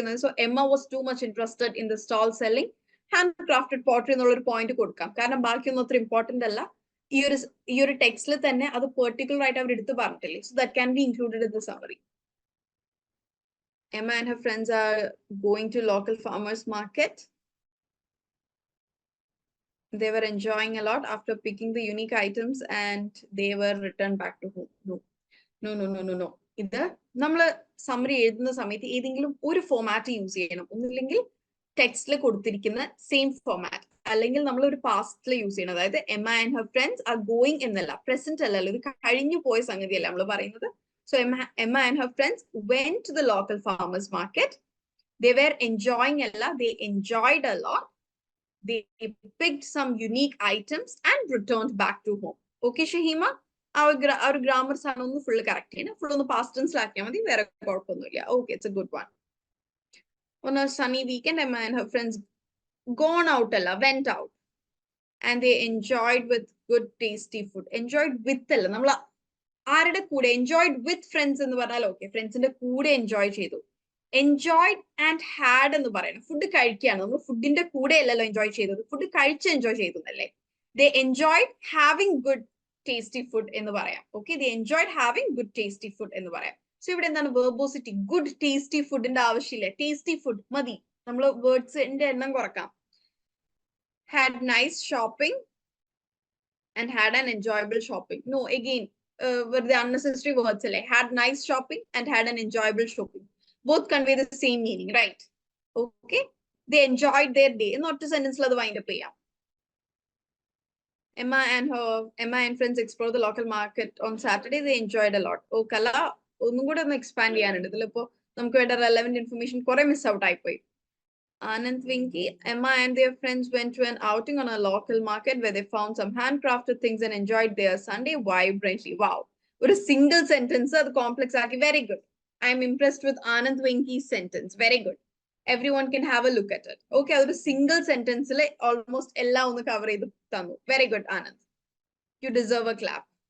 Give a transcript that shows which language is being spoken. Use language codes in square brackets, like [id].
[en] And so Emma was too much interested in the stall selling handcrafted pottery [ml] എന്നുള്ളൊരു point കൊടുക്കാം. കാരണം ബാക്കിയൊന്നും അത്ര ഇമ്പോർട്ടന്റ് അല്ല. ഈ ഒരു ടെക്സ്റ്റിൽ തന്നെ അത് പെർട്ടിക്കുലർ ആയിട്ട് അവർ എടുത്ത് പറഞ്ഞിട്ടില്ലേ. [en] So that can be included in the summary. Emma and her friends are going to local farmers market. They were enjoying a lot after picking the unique items and they were returned back to home. No. [ml] ഇത് നമ്മള് summary എഴുതുന്ന സമയത്ത് ഏതെങ്കിലും ഒരു format use ചെയ്യണം. ഒന്നില്ലെങ്കിൽ ടെക്സ്റ്റിൽ കൊടുത്തിരിക്കുന്ന സെയിം ഫോമാറ്റ്, അല്ലെങ്കിൽ നമ്മൾ ഒരു പാസ്റ്റിൽ യൂസ് ചെയ്യണം. അതായത് [en] Emma and her friends are going [ml] എന്നല്ല, പ്രസന്റ് അല്ലല്ലോ, ഇത് കഴിഞ്ഞു പോയ സംഗതിയല്ല നമ്മൾ പറയുന്നത്. [en] So Emma and her friends went to the local farmers market. They were enjoying a lot. They enjoyed a lot. They picked some unique items and returned back to home. Okay, Shahima? [ml] Our grammar ആണ് ഒന്ന് full correct ചെയ്യണം. Full ഒന്ന് past ടെൻസിലാക്കിയാൽ മതി, വേറെ കുഴപ്പമൊന്നുമില്ല. [en] Okay, it's a good one. On a sunny weekend, Emma and her friends gone out അല്ല, went out. And they enjoyed with good tasty food. Enjoyed with [ml] അല്ല, നമ്മൾ ആരുടെ കൂടെ, [en] enjoyed with friends [ml] എന്ന് പറഞ്ഞാൽ ഓക്കെ, ഫ്രണ്ട്സിന്റെ കൂടെ എൻജോയ് ചെയ്തു. എൻജോയ്ഡ് ആൻഡ് ഹാഡ് എന്ന് പറയണം. ഫുഡ് കഴിക്കുകയാണ്, നമ്മൾ ഫുഡിന്റെ കൂടെ അല്ലല്ലോ എൻജോയ് ചെയ്തത്, ഫുഡ് കഴിച്ച് എൻജോയ് ചെയ്തു എന്നല്ലേ. ദേ enjoyed having good tasty food എന്ന് പറയാം. ഓക്കെ, ദേ enjoyed having good tasty food എന്ന് പറയാം. സോ ഇവിടെ എന്താണ് വെർബോസിറ്റി? ഗുഡ് ടേസ്റ്റി ഫുഡിന്റെ ആവശ്യമില്ല, ടേസ്റ്റി ഫുഡ് മതി. നമ്മൾ വേർഡ്സിന്റെ എണ്ണം കുറക്കാം. [en] Had nice shopping and had an enjoyable shopping. No, again were the unnecessary words. Had nice shopping and had an enjoyable shopping. Both convey the same meaning, right? Okay. They enjoyed their day. Not to sentence la wind up. Emma and friends explored the local market on Saturday. They enjoyed a lot. [ml] Oh, Kala, ഒന്നും കൂടെ ഒന്ന് expand ചെയ്യാനുണ്ട് ഇതിലിപ്പോ. നമുക്ക് വേണ്ട relevant information കുറെ miss out ആയിപ്പോയി. [en] Anand Winky, Emma and their friends went to an outing on a local market where they found some handcrafted things and enjoyed their Sunday vibrantly. Wow. With a single sentence, the complex aki, very good. I'm impressed with Anand Winky's sentence. Very good. Everyone can have a look at it. Okay, a single sentence, almost ella on the cover. Very good, Anand. You deserve a clap.